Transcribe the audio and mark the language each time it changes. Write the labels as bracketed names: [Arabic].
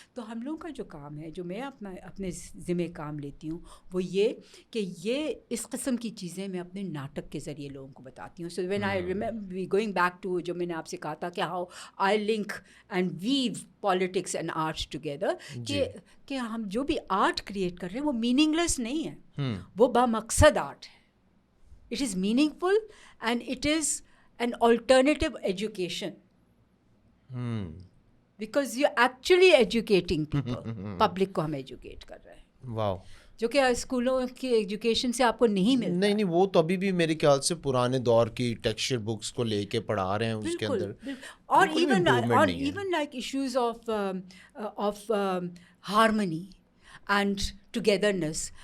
[Urdu] تو ہم لوگوں کا جو کام ہے, جو میں اپنے ذمہ کام لیتی ہوں, وہ یہ کہ یہ اس قسم کی چیزیں میں اپنے ناٹک کے ذریعے لوگوں کو بتاتی ہوں. [English] so when I remember going back to [Urdu] جو میں نے آپ سے کہا تھا کہ [English] how I link and view politics and arts together, [Urdu] کہ ہم جو بھی آرٹ کریٹ کر رہے ہیں وہ میننگ لیس نہیں ہے, وہ بامقصد آرٹ ہے. [English] It is meaningful and it is an alternative education. Because you're actually educating people. [Urdu] Public کو ہم ایجوکیٹ کر رہے ہیں. واو. جو کہ اسکولوں کی ایجوکیشن سے آپ کو نہیں ملتا. نہیں, وہ تو ابھی بھی میرے خیال سے پرانے دور کی ٹیکسچر بکس کو لے کے پڑھا رہے ہیں اس کے اندر. [English] اور even like issues of harmony and togetherness.